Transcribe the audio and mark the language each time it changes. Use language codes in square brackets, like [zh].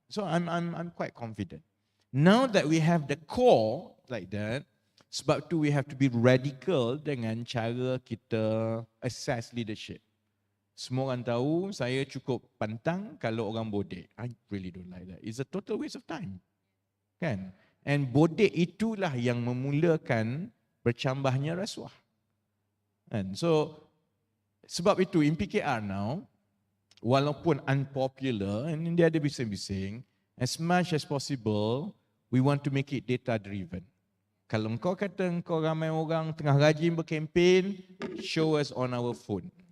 [en] So I'm quite confident. Now that we have the core like that, [ms] sebab tu [en] we have to be radical [ms] dengan cara kita [en] assess leadership. [ms] Semua orang tahu saya cukup pantang kalau orang bodek. [en] I really don't like that. It's a total waste of time. [ms] Kan? And bodek itulah yang memulakan bercambahnya rasuah. [en] And so, [ms] sebab itu [en] in PKR now, [ms] walaupun unpopular, [en] and [ms] dia ada bising-bising, [en] as much as possible, we want to make it data driven. [ms] Kalau kau kata kau ramai orang tengah rajin berkempen, [en] show us on our phone.